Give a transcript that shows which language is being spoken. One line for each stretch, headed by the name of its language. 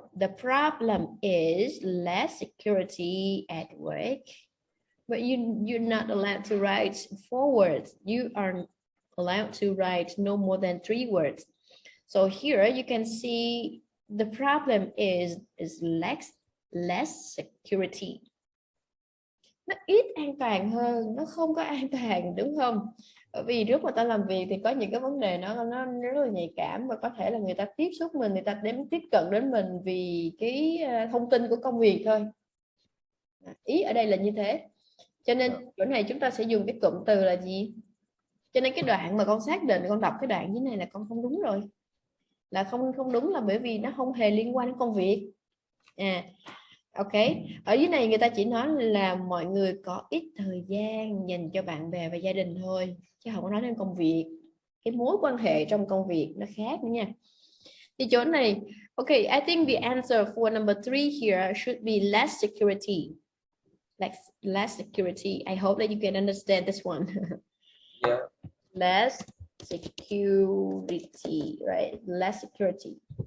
English: The problem is less security at work, but you're not allowed to write 4 words. You are allowed to write no more than 3 words. So here you can see the problem is less security.
Vietnamese: Nó ít an toàn hơn, nó không có an toàn, đúng không? Bởi vì lúc mà ta làm việc thì có những cái vấn đề nó rất là nhạy cảm và có thể là người ta tiếp xúc mình, người ta tiếp cận đến mình vì cái thông tin của công việc thôi. Ý ở đây là như thế. Cho nên chỗ này chúng ta sẽ dùng cái cụm từ là gì? Cho nên cái đoạn mà con xác định, con đọc cái đoạn như này là con không đúng rồi. Là không đúng là bởi vì nó không hề liên quan đến công việc. Ok, ở dưới này người ta chỉ nói là mọi người có ít thời gian dành cho bạn bè và gia đình thôi, chứ không có nói đến công việc. Cái mối quan hệ trong công việc nó khác nữa nha. Thì chỗ này,
English: ok, I think the answer for number 3 here should be less security. Less security. I hope that you can understand this one. Yeah. Less security, right? Less security.